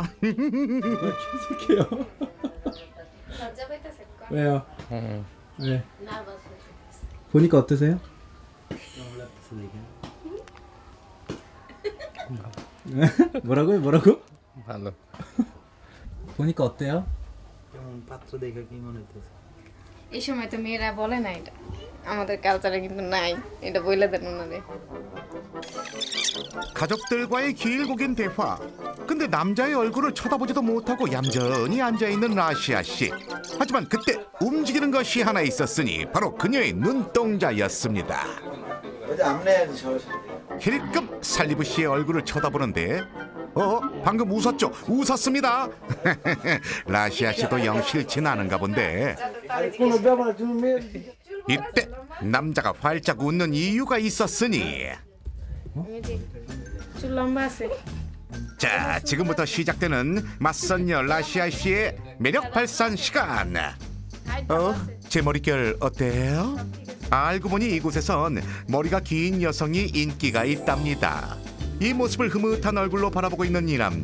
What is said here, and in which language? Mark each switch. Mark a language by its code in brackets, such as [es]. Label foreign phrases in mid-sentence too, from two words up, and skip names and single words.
[ko] 왜요? 왜? 보니까 어떠세요? 뭐라고요? [bn] ভালো [ko] 보니까 어때요? [bn] এই সময় তো মেয়েরা বলে না এটা আমাদের কালচারে কিন্তু নাই এটা বইলে দেন ওনারে [ko] 가족들과의 길고 긴 대화. 근데 남자의 얼굴을 쳐다보지도 못하고 얌전히 앉아있는 라시아 씨. 하지만 그때 움직이는 것이 하나 있었으니 바로 그녀의 눈동자였습니다. 힐끔 살리부 씨의 얼굴을 쳐다보는데 방금 웃었죠? 웃었습니다. 라시아 씨도 영 싫진 않은가 본데 [bn] কোনো ব্যাপার তুমি মেয়ে [ko] 이때 남자가 활짝 웃는 이유가 있었으니 [bn] চুল লম্বা আছে [ko] 자, 지금부터 시작되는 맞선녀 라시아 씨의 매력 발산 시간. 제 머릿결 어때요? 알고 보니 이곳에선 머리가 긴 여성이 인기가 있답니다. 이 모습을 흐뭇한 얼굴로 바라보고 있는 이 남자.